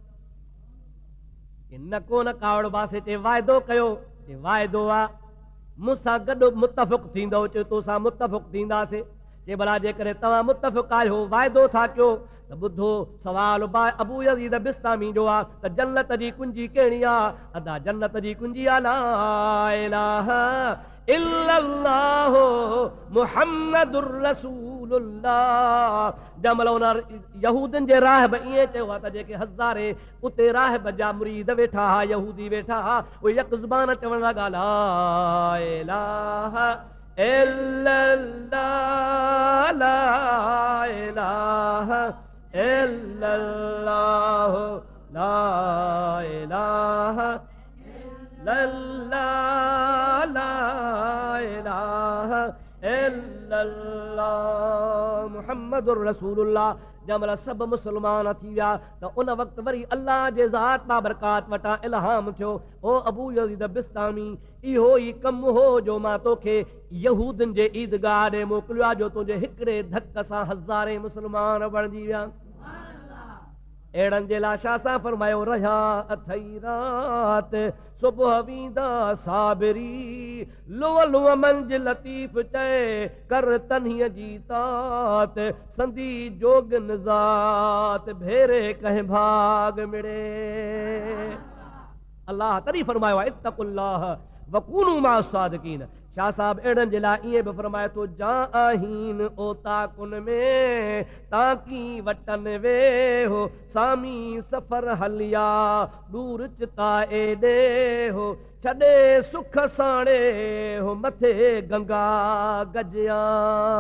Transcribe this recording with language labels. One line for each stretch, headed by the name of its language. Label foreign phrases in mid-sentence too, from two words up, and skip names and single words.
Sindhi: न को न कावड़ पासे ते वाइदो कयो, ते वाइदो आहे मूंसां गॾु मुतफ़िक़ थींदव, चयो तोसां मुतफ़िक़ थींदासीं। जे भला जेकॾहिं तव्हां मुतफ़िक़ आहियो, वाइदो था कयो, त ॿुधो सवाल अबू यज़ीद बिस्तामी जो आहे त जन्नत जी कुंजी कहिड़ी आहे। अदा जन्नत जी कुंजी आहे
Arabic: لا إله إلا الله محمد رسول الله.
Sindhi: जंहिंमहिल उन यहूदनि जे राहिब ईअं चयो आहे त जेके हज़ारे उते राहिब जा मुरीद वेठा हा, यहूदी वेठा हा, उहे यक ज़ुबान चवण लॻा
Arabic: لا إله إلا الله لا إله إلا الله لا إله إلا الله لا إله إلا الله محمد رسول الله.
Sindhi: जंहिंमहिल सभु मुस्लमान थी विया त उन वक़्तु वरी अल्लाह जे ज़ात बाबरकात वटां इल्हाम थियो, ओ अबू यज़ीद बिस्तामी, इहो ई कमु हो जो मां तोखे यहूदनि जे ईदगाह ॾे मोकिलियो आहे, जो तुंहिंजे हिकिड़े धक सां हज़ारे मुस्लमान बणिजी विया। अहिड़नि जे लाइ छा सां फरमायो, रहिया अथई रात सुबुह वींदा साबिरी, लुअ लुअ मंझि लतीफ़ चए कर तन्हीअ जी तात, संदी जोग निज़ात भेरे कंहिं भाग मिड़े। अल्लाह तॾहिं फरमायो आहे
Arabic: اتقوا الله وكونوا مع الصادقين.
Sindhi: शाह साहब अहिड़नि जे लाइ ईअं बि फरमाए थो, जा आहीन ओ ताकुन में ताकी वटन वे हो, सामी सफ़र हलिया दूर चिता एॾे हो, छॾे सुख साणे हो मथे गंगा गजिया।